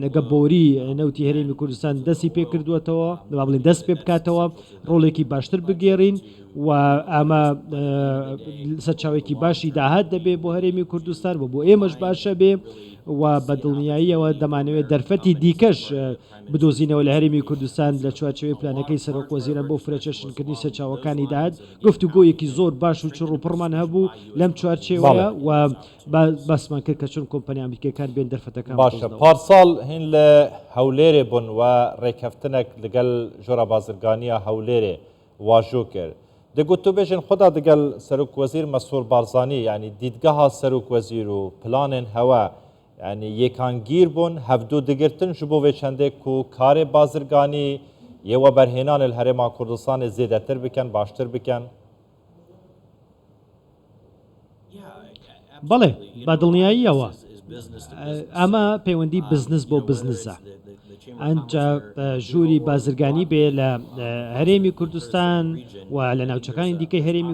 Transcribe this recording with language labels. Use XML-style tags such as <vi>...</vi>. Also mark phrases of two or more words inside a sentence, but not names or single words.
<ckb>ئەگە بۆری نەوتی هەرێمی کوردستان دەستی پێ کردوێتەوە با بڵێن دەست پێ بکاتەوە ڕۆڵێکی باشتر بگێڕین و ئەمە سەرچاوێکی باشی داهات دەبێت بۆ هەرێمی کوردستان و بۆ ئێمەش باشە بێ و بەدڵنیاییەوە دەمانەوێت دەرفەتی دیکەش بدۆزینەوە لە هەرێمی کوردستان لە چوارچەوەی پلانەکەی سەرۆک وەزیران بۆ فرەچەشنکردنی سەرچاوەکانی داهات گفتوگۆیەکی زۆر باش و چڕ و پڕمان هەبوو لەم چوارچێوەیە و باسمان کرد کە چۆن کۆمپانیا ئەمریکەکان بێن دەرفەتەکان</ckb> <ku>باشە پارساڵ هین لە هەولێرێ بوون و ڕێکەفتنێک لەگەڵ ژۆرە بازرگانیە هەولێرێ واژۆ کرد دەگوت تو بێژن خۆدا دەگەڵ سەرۆک وەزیر مەسرور بارزانی یعنی دیدگەها سەرۆک وەزیر و پلانên هەوە yani yekangîr bûn hevdû digirtin ji bo vê çendê ku karê bazirganî yê we berhênanê li Herêma Kurdistanê zêdetir bikin baştir bikin</ku> <ckb>بەڵێ بەدڵنیاییەوە ئەمە پەیوەندی بزنس بۆ بزنسە ئەنجا ژووری بازرگانی بێ لە هەرێمی کوردستان و لە ناوچەکانی دیکەی هەرێمی</ckb>